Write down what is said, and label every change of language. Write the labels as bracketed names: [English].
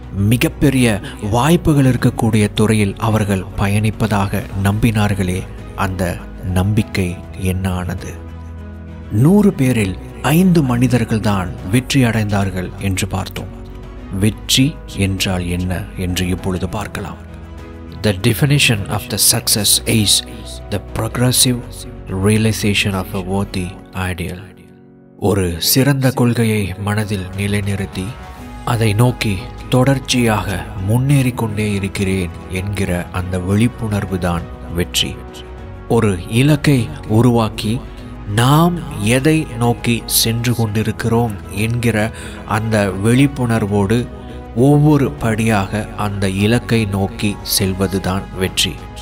[Tamil] மிகப்பெரிய வாய்ப்புகள் இருக்கக்கூடிய துறையில் அவர்கள் பயணிப்பதாக நம்பினார்களே, அந்த நம்பிக்கை என்ன ஆனது? 100 பேரில் 5 மனிதர்கள் தான் வெற்றி அடைந்தார்கள் என்று பார்த்தோம். வெற்றி என்றால் என்ன என்று இப்பொழுது பார்க்கலாம். [English] The definition of the success is the progressive realization of a worthy ideal. [Tamil] ஒரு சிறந்த கொள்கையை மனதில் நிலைநிறுத்தி அதை நோக்கி தொடர்ச்சியாக முன்னேறி கொண்டே இருக்கிறேன் என்கிற அந்த விழிப்புணர்வு தான் வெற்றி. ஒரு இலக்கை உருவாக்கி நாம் எதை நோக்கி சென்று கொண்டிருக்கிறோம் என்கிற அந்த விழிப்புணர்வோடு ஒவ்வொரு படியாக அந்த இலக்கை நோக்கி செல்வதுதான் வெற்றி.